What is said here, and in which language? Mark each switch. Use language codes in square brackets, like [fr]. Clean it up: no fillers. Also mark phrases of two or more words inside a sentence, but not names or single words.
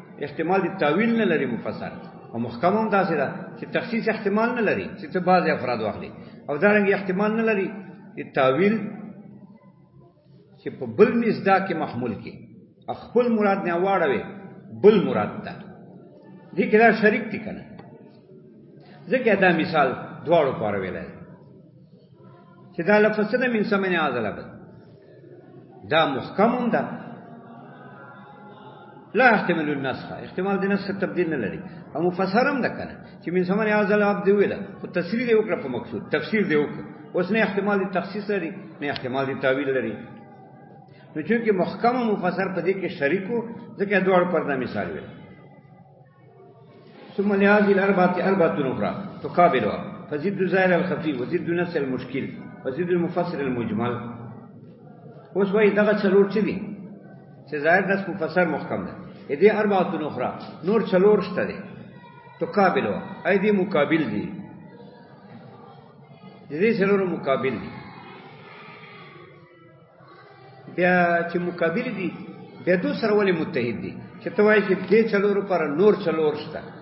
[ps] احتمال د تعویل نه لري مفسر او محکم هم داسې ده چې تخصیص احتمال نه لري چې ته بعضې افراد واخلي او دارنګې احتمال نه لري چې تاویل چې په بل مصداق کې محمول کې خپل مراد نه واړوي بل مراد ده دې کې دا شریک دي که نه ځکه دا مثال دواړو پاره ویلی چې دا لفظ څه ده [ar] من ثمن هذا العبد [ps] دا محکم هم ده [ar] لا احتمال النسخ [ps] احتمال د نسخ تبدیل نه لري او مفسر هم ده که نه چې [ar] من ثمن هذا العبد [ps] ویله خو تصریح دې وکړه په مقصود تفسیر دې وکړه اوس نه احتمال د تخصیص لري نه احتمال د تاویل لري نو چونکې محکم او مفسر په دې کې شریک وو ځکه دواړو پر دا مثال ویل [ar] ثم لهذه الأربعة أربعة أخرى تقابلها فزد الظاهر الخفي وزد نفس المشكل وزد المفسر المجمل [ps] اوس وایي دغه څلور څه دي چې ظاهر نفس مفسر محکم ده دې [ar] أربعة أخرى [ps] نور څلور شته دي [ar] تقابلها أي [ps] دي مقابل دي دې څلور مقابل دي بیا چې مقابل دي بیا دو سره ولې متحد دي چې ته وایي چې دې څلورو پر نور څلور شته